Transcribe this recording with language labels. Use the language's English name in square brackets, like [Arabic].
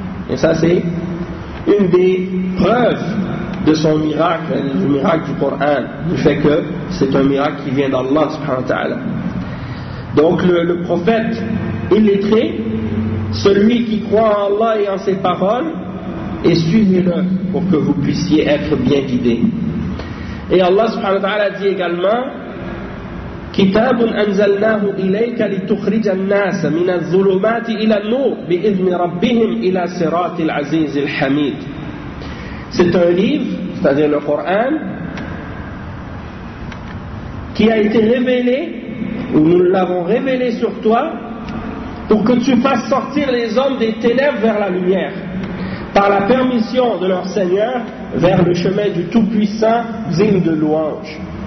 [French] Et ça c'est une des preuves de son miracle, du miracle du Coran, du fait que c'est un miracle qui vient d'Allah subhanahu wa ta'ala. Donc le prophète illettré, celui qui croit en Allah et en ses paroles, et suivez-le pour que vous puissiez être bien guidés. Et Allah subhanahu wa ta'ala dit également [Arabic] كتاب أنزلناه إليك لتخرج الناس من الظلمات إلى النور بإذن ربهم إلى صراط العزيز الحميد. [French] C'est un livre, c'est-à-dire le Coran, qui a été révélé, ou nous l'avons révélé sur toi, pour que tu fasses sortir les hommes des ténèbres vers la lumière, par la permission de leur Seigneur, vers le chemin du Tout-Puissant, digne de louange.